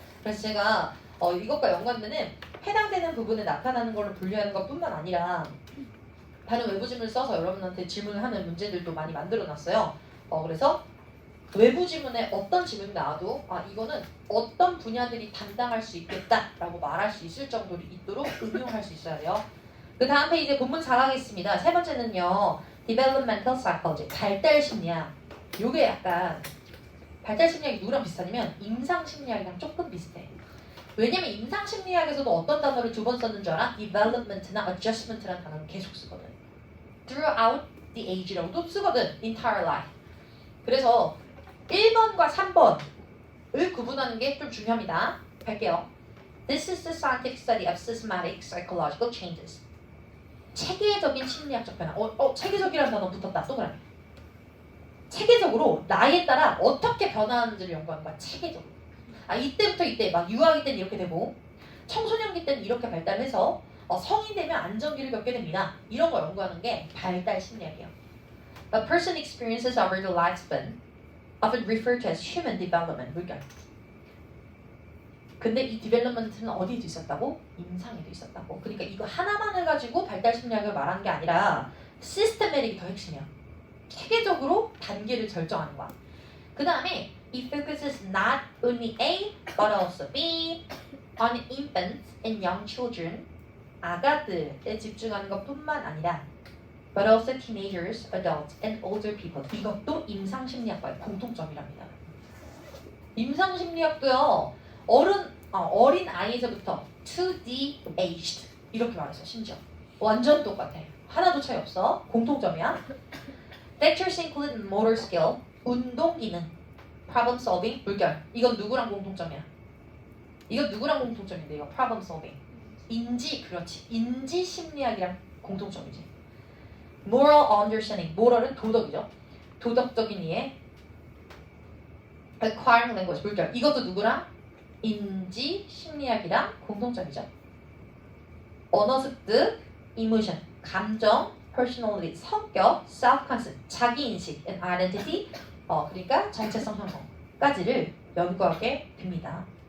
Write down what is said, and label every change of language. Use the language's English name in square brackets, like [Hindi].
[Korean] 그래서 제가 이것과 연관되는 해당되는 부분에 나타나는 걸로 분류하는 것뿐만 아니라 다른 외부 지문을 써서 여러분한테 질문을 하는 문제들도 많이 만들어놨어요. 그래서 외부 지문에 어떤 지문이 나와도 이거는 어떤 분야들이 담당할 수 있겠다라고 말할 수 있을 정도로 있도록 응용할 수 있어야 돼요. 그 다음 페이지에 본문 4가겠습니다. 세 번째는요. Developmental Psychology, 발달심리학. 요게 약간 발달심리학이 누구랑 비슷하냐면 임상심리학이랑 조금 비슷해. 왜냐면 임상심리학에서도 어떤 단어를 두 번 썼는 줄 알아? development나 adjustment라는 단어를 계속 쓰거든. [English] throughout the age라고도 쓰거든. entire life. [Korean] 그래서 1번과 3번을 구분하는 게 좀 중요합니다. 갈게요. [English] This is the scientific study of systematic psychological changes. [Korean] 체계적인 심리학적 변화. 체계적이라는 단어 붙었다. 동그라미. 체계적으로 나이에 따라 어떻게 변화하는지를 연구하는 거야. 체계적으로. 이때부터 이때 막 유아기 때는 이렇게 되고 청소년기 때는 이렇게 발달해서 성인 되면 안정기를 겪게 됩니다. 이런 거 연구하는 게 발달 심리학이에요. [English] A person experiences over the lifespan, often referred to as human development. [Korean] 물결. 근데 이 디벨롭먼트는 어디에도 있었다고? 임상에도 있었다고. 그러니까 이거 하나만을 가지고 발달 심리학을 말하는 게 아니라 시스테메릭이 더 핵심이야. 체계적으로 단계를 결정하는 거야. 그 다음에 [English] it focuses not only A but also B on infants and young children. [Korean] 아가들에 집중하는 것뿐만 아니라 [English] but also teenagers, adults, and older people. [Korean] 이것도 임상심리학과의 공통점이랍니다. 임상심리학도요. 어린 아이에서부터 [English] to the aged [Korean] 이렇게 말했어. 심지어 완전 똑같아. 하나도 차이 없어. 공통점이야. [English] Factors include motor skill, [Korean] 운동 기능, [English] problem solving, [Korean] 물결. 이건 누구랑 공통점이야? 이건 누구랑 공통점인데 이거 problem solving. 그렇지. 인지 심리학이랑 공통점이지. [English] Moral understanding, moral은 도덕이죠. [Korean] 도덕적인 이해. [English] Acquiring language, 물결. [Korean] 이것도 누구랑? 인지 심리학이랑 공통점이죠. 언어 습득, emotion, 감정, personality, 성격, self-concept, 자기인식, and identity, 그러니까 정체성 형성까지를 연구하게 됩니다.